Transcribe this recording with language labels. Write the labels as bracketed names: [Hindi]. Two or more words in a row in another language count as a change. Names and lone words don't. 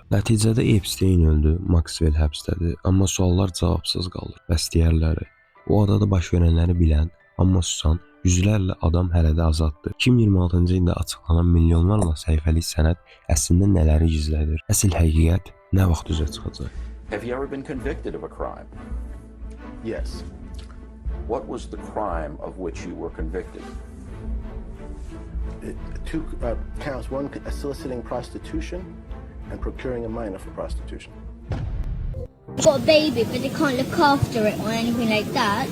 [Azerbaijani] Nəticədə Epstein öldü, Maxwell həbsdədir, amma suallar cavabsız qalır. Bəs digərləri? O adada baş verənləri bilən, amma susan yüzlərlə adam hələ də azaddır. 2026-cı ildə açıqlanan milyonlarla səhifəlik sənəd əslində nələri gizlədir? Əsl həqiqət nə vaxt üzə çıxacaq? [English] Have you ever been convicted of a crime? Yes. What was the crime of which you were convicted? Two counts. One, soliciting prostitution and procuring a minor for prostitution. Got a baby, but they can't look after it or anything like that.